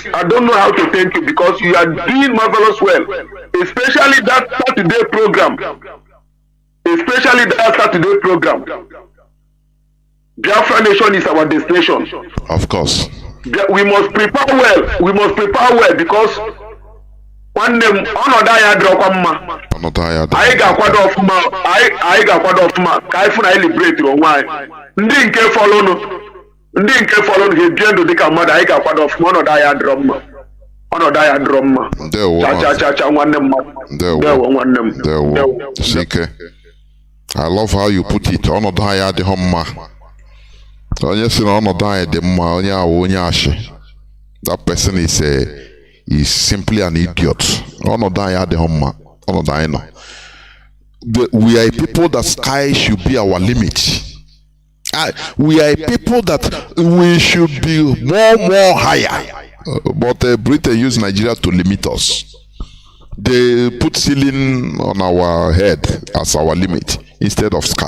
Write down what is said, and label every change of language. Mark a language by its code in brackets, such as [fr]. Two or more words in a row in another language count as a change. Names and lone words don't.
[en] I don't know how to thank you because you are doing marvelous well, especially that Saturday program. Biafra Nation is our destination. Of course. We must prepare well because one name [ig] ọnọdụ anyị adịrọkwa mma. Anyị ga-akwado ọfụma ka anyị fụ na anyị liberate onwe anyị. Ndị nke fọlọnụ ga-ebi ndụ dịka mmadụ, anyị ga-akwado ọfụma. Ọnọdụ anyị adịrọ mma. Cha nwanne mmadụ. Ndewo nwanne m. Ndewo. Sike. [en] I love how you put it. [ig] Ọnọdụ anyị adịghị mma. Onye si na ọnọdụ anyị dị mma, onye ahụ onye ashị. [en] That person is simply an idiot. [ig] Ọnọdụ anyị adịghị mma. Ọnọdụ anyị nọ. [en] We are a people that sky should be our limit. We are a people that we should be more higher. But Britain use Nigeria to limit us. They put ceiling on our head as our limit instead of sky.